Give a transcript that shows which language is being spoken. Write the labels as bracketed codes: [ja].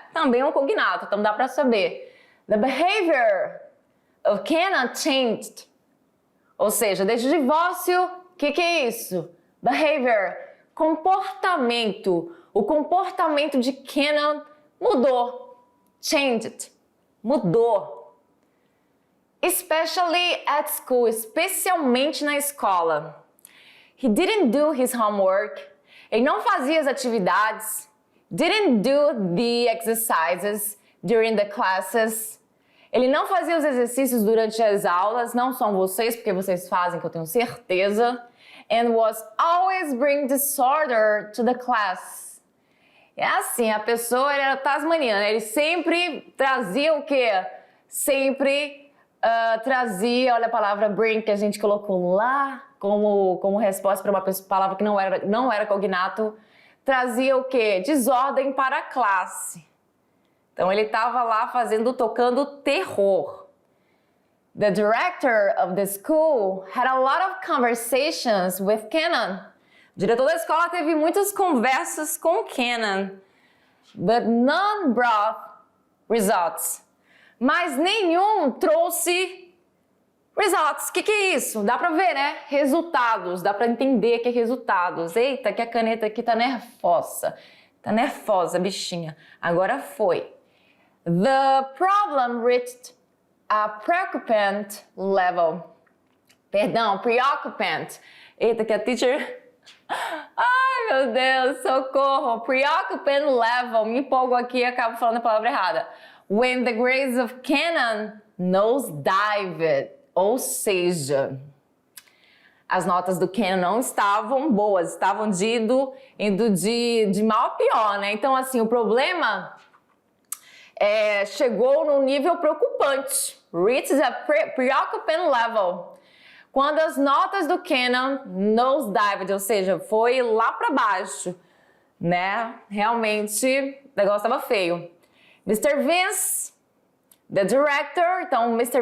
[pt] Também é um cognato, então dá pra saber. [en] The behavior of Kenan changed. [pt] Ou seja, desde o divórcio, o que é isso? Behavior, comportamento. O comportamento de Kenan mudou. Changed, mudou. [en] Especially at school, [pt] especialmente na escola. [en] He didn't do his homework. [pt] Ele não fazia as atividades. [en] Didn't do the exercises during the classes. [pt] Ele não fazia os exercícios durante as aulas, não são vocês, porque vocês fazem, que eu tenho certeza. [en] And was always bring disorder to the class. [pt] É assim, a pessoa era tasmaniana, ele sempre trazia o quê? Sempre trazia, olha a palavra bring que a gente colocou lá como resposta para uma palavra que não era cognato, trazia o quê? Desordem para a classe. Então ele estava lá tocando terror. [en] The director of the school had a lot of conversations with Kenan. [pt] O diretor da escola teve muitas conversas com Kenan, [en] but none brought results. [pt] Mas nenhum trouxe results. O que é isso? Dá pra ver, né? Resultados. Dá pra entender que é resultados. Eita, que a caneta aqui tá nervosa. Tá nervosa, bichinha. Agora foi. [en] The problem reached a preoccupant level. [pt] Perdão, preoccupant. Eita, que a teacher... Ai, meu Deus, socorro. [en] Preoccupant level. [pt] Me empolgo aqui e acabo falando a palavra errada. [en] When the grades of Kenan nosedived. [pt] Ou seja, as notas do Kenan não estavam boas. Estavam indo de mal a pior, né? Então, assim, o problema... chegou num nível preocupante. [en] Reached a preoccupant level. [pt] Quando as notas do Kenan nosedived, ou seja, foi lá para baixo, né? Realmente, o negócio estava feio. [en] Mr. Vince, the director, então Mr.